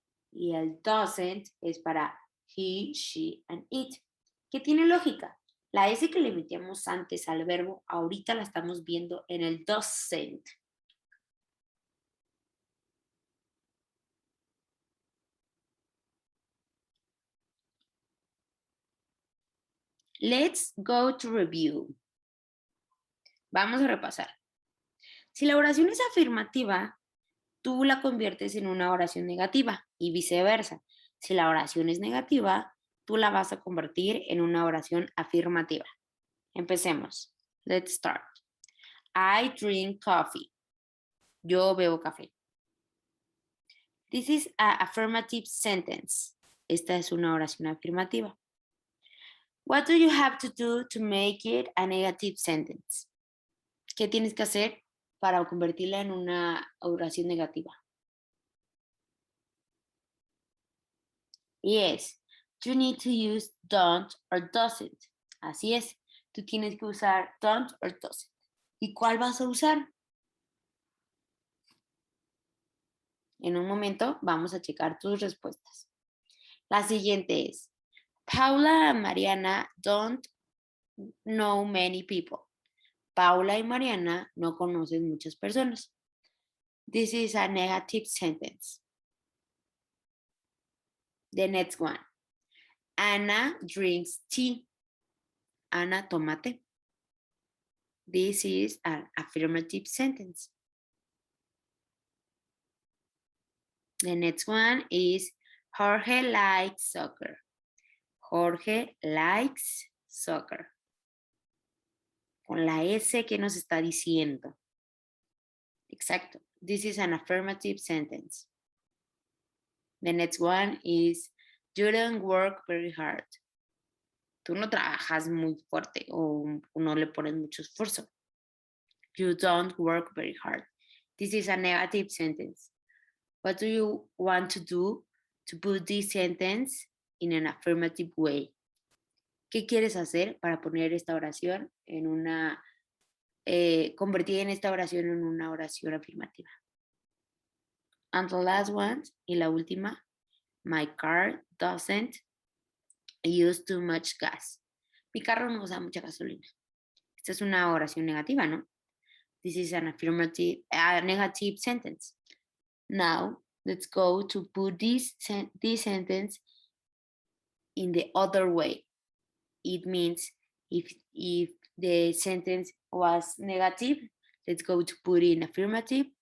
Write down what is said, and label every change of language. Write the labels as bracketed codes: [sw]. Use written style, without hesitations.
[es] Y el doesn't es para he, she and it. ¿Qué tiene lógica? La S que le metíamos antes al verbo, ahorita la estamos viendo en el doesn't. [en] Let's go to review. [es] Vamos a repasar. Si la oración es afirmativa, tú la conviertes en una oración negativa y viceversa. Si la oración es negativa, tú la vas a convertir en una oración afirmativa. Empecemos. [en] Let's start. I drink coffee. [es] Yo bebo café. [en] This is an affirmative sentence. [es] Esta es una oración afirmativa. [en] What do you have to do to make it a negative sentence? [es] ¿Qué tienes que hacer para convertirla en una oración negativa? [en] Yes, you need to use don't or doesn't. [es] Así es, tú tienes que usar don't or doesn't. ¿Y cuál vas a usar? En un momento vamos a checar tus respuestas. La siguiente es, [en] Paula and Mariana don't know many people. [es] Paula y Mariana no conocen muchas personas. [en] This is a negative sentence. The next one. Anna drinks tea. [es] Ana toma té. [en] This is an affirmative sentence. The next one is Jorge likes soccer. Jorge likes soccer. [es] Con la S que nos está diciendo. Exacto. [en] This is an affirmative sentence. The next one is you don't work very hard. [es] Tú no trabajas muy fuerte o no le pones mucho esfuerzo. [en] You don't work very hard. This is a negative sentence. What do you want to do to put this sentence in an affirmative way? [es] ¿Qué quieres hacer para poner esta oración en una, convertir en esta oración en una oración afirmativa? [en] And the last one, [es] y la última, [en] my car doesn't use too much gas. [es] Mi carro no usa mucha gasolina. Esta es una oración negativa, ¿no? [en] This is an affirmative, negative sentence. Now, let's go to put this sentence in the other way. It means if the sentence was negative, let's go to put in affirmative.